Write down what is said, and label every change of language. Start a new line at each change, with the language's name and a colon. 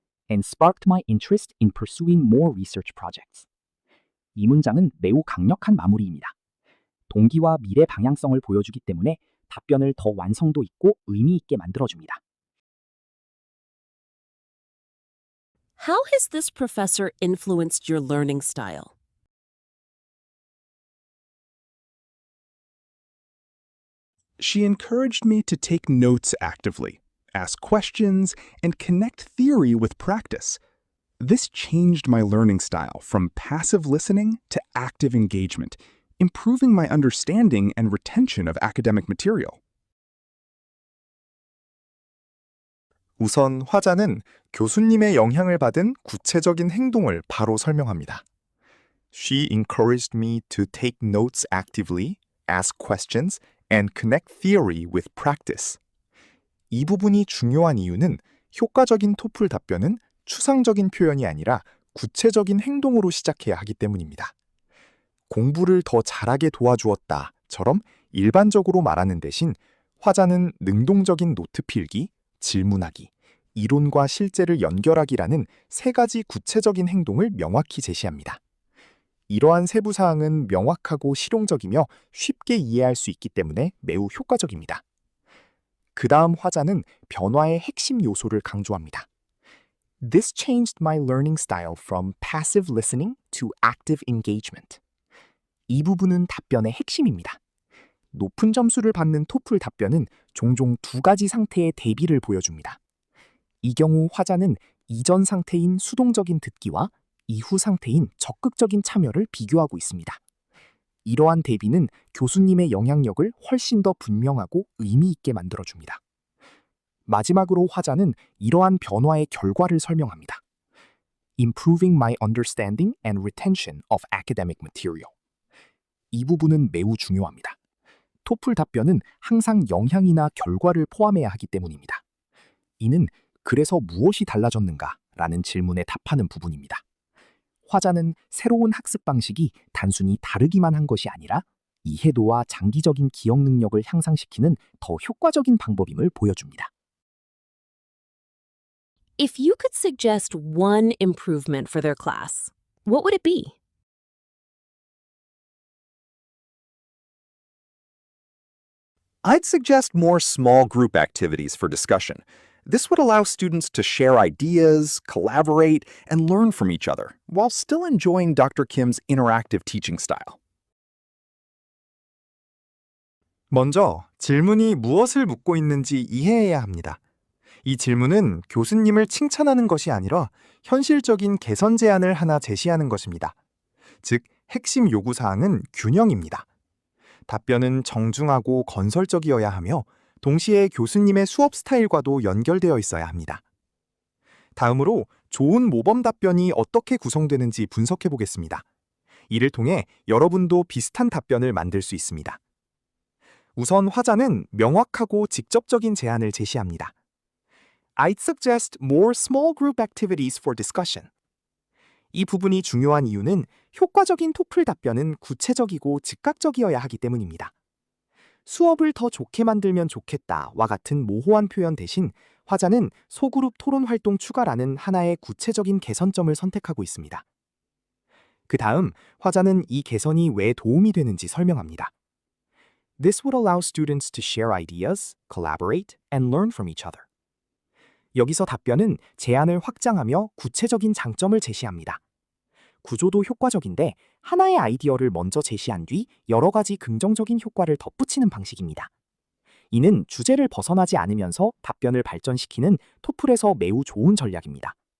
English: And sparked my interest in pursuing more research projects.
Korean: 이 문장은 매우 강력한 마무리입니다. 동기와 미래 방향성을 보여주기 때문에 답변을 더 완성도 있고 의미 있게 만들어줍니다.
English: How has this professor influenced your learning style? She encouraged me to take notes actively, ask questions, and connect theory with practice. This changed my learning style from passive listening to active engagement, improving my understanding and retention of academic material.
Korean: 우선 화자는 교수님의 영향을 받은 구체적인 행동을 바로 설명합니다.
English: She encouraged me to take notes actively, ask questions, and connect theory with practice.
Korean: 이 부분이 중요한 이유는 효과적인 토플 답변은 추상적인 표현이 아니라 구체적인 행동으로 시작해야 하기 때문입니다. 공부를 더 잘하게 도와주었다처럼 일반적으로 말하는 대신 화자는 능동적인 노트 필기, 질문하기, 이론과 실제를 연결하기라는 세 가지 구체적인 행동을 명확히 제시합니다. 이러한 세부 사항은 명확하고 실용적이며 쉽게 이해할 수 있기 때문에 매우 효과적입니다. 그 다음 화자는 변화의 핵심 요소를 강조합니다.
English: This changed my learning style from passive listening to active engagement.
Korean: 이 부분은 답변의 핵심입니다. 높은 점수를 받는 토플 답변은 종종 두 가지 상태의 대비를 보여줍니다. 이 경우 화자는 이전 상태인 수동적인 듣기와 이후 상태인 적극적인 참여를 비교하고 있습니다. 이러한 대비는 교수님의 영향력을 훨씬 더 분명하고 의미 있게 만들어줍니다. 마지막으로 화자는 이러한 변화의 결과를 설명합니다.
English: Improving my understanding and retention of academic material.
Korean: 이 부분은 매우 중요합니다. 토플 답변은 항상 영향이나 결과를 포함해야 하기 때문입니다. 이는 그래서 무엇이 달라졌는가? 라는 질문에 답하는 부분입니다. 화자는 새로운 학습 방식이 단순히 다르기만 한 것이 아니라 이해도와 장기적인 기억 능력을 향상시키는 더 효과적인 방법임을 보여줍니다.
English: If you could suggest one improvement for their class, what would it be? I'd suggest more small group activities for discussion. This would allow students to share ideas, collaborate, and learn from each other, while still enjoying Dr. Kim's interactive teaching style.
Korean: 먼저 질문이 무엇을 묻고 있는지 이해해야 합니다. 이 질문은 교수님을 칭찬하는 것이 아니라 현실적인 개선 제안을 하나 제시하는 것입니다. 즉, 핵심 요구사항은 균형입니다. 답변은 정중하고 건설적이어야 하며 동시에 교수님의 수업 스타일과도 연결되어 있어야 합니다. 다음으로 좋은 모범 답변이 어떻게 구성되는지 분석해 보겠습니다. 이를 통해 여러분도 비슷한 답변을 만들 수 있습니다. 우선 화자는 명확하고 직접적인 제안을 제시합니다.
English: I'd suggest more small group activities for discussion.
Korean: 이 부분이 중요한 이유는 효과적인 토플 답변은 구체적이고 즉각적이어야 하기 때문입니다. 수업을 더 좋게 만들면 좋겠다와 같은 모호한 표현 대신 화자는 소그룹 토론 활동 추가라는 하나의 구체적인 개선점을 선택하고 있습니다. 그 다음 화자는 이 개선이 왜 도움이 되는지 설명합니다.
English: This would allow students to share ideas, collaborate, and learn from each other.
Korean: 여기서 답변은 제안을 확장하며 구체적인 장점을 제시합니다. 구조도 효과적인데 하나의 아이디어를 먼저 제시한 뒤 여러 가지 긍정적인 효과를 덧붙이는 방식입니다. 이는 주제를 벗어나지 않으면서 답변을 발전시키는 토플에서 매우 좋은 전략입니다.